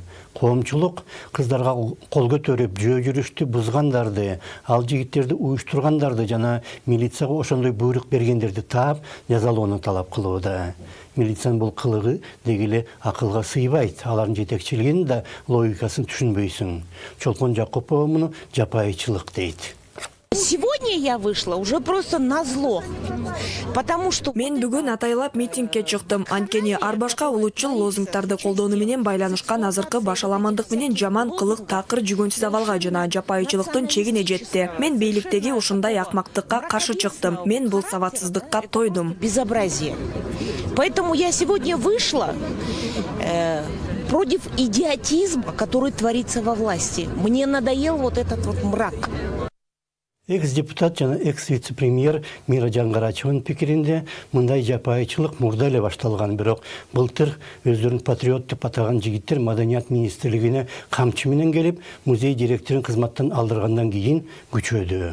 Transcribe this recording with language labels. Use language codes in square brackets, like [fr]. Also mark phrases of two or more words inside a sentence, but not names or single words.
[ky] Коомчулук кыздарга кол көтөрүп, жөө жүрүштү бузгандарды, ал жигиттерди уюштургандарды жана милицияга ошондой буйрук бергендерди таап, жазалоону талап кылууда. Милициянын бул кылыгы дегеле акылга сыйбайт. Алардын жетекчилигинин да логикасын түшүнбөйсүң. Чолпон Жакупова муну жапайычылык дейт. [ru] Сегодня я вышла уже просто назло, потому что [ky] мен бүгүн атайлап митингке чыктым. Анткени ар башка улутчул лозунгтарды колдонуу менен байланышкан азыркы башаламандык менен жаман кылык такыр жүгөнсүз абалга жана жапайычылыктын чегине жетти. Мен бийликтеги ушундай акмактыкка каршы чыктым. Мен бул сабатсыздыкка тойдум. [ru] Безобразие. Поэтому я сегодня вышла против идиотизма, который творится во власти. Мне надоел вот этот вот мрак. [ky] Экс-депутат жана экс-вице-премьер Мира Жангарачеванын пикиринде мындай жапайычылык мурда эле башталган, бирок былтыр өздөрүн патриот деп атаган жигиттер Маданият министрлигине камчы менен келип, музей директорун кызматтан алдыргандан кийин күчөдү.